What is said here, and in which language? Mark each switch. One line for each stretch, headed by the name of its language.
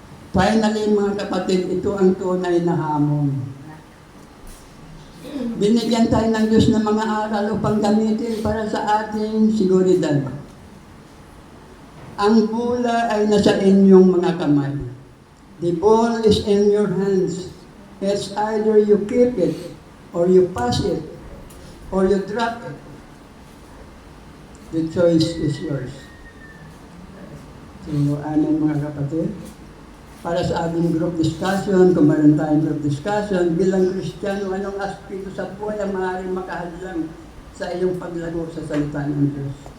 Filipino: Finally, mga kapatid, ito ang tunay na hamon. Binigyan tayo ng Diyos ng mga aral upang gamitin para sa ating seguridad. Ang bola ay nasa inyong mga kamay.
English: The ball is in your hands. It's either you keep it, or you pass it, or you drop it. The choice is yours.
Filipino: So, mga kapatid, para sa ating group discussion, kung meron tayong group discussion, bilang Kristiyano, anong aspekto sa buhay ang maaaring makahadlang sa iyong paglago sa salita ng Diyos?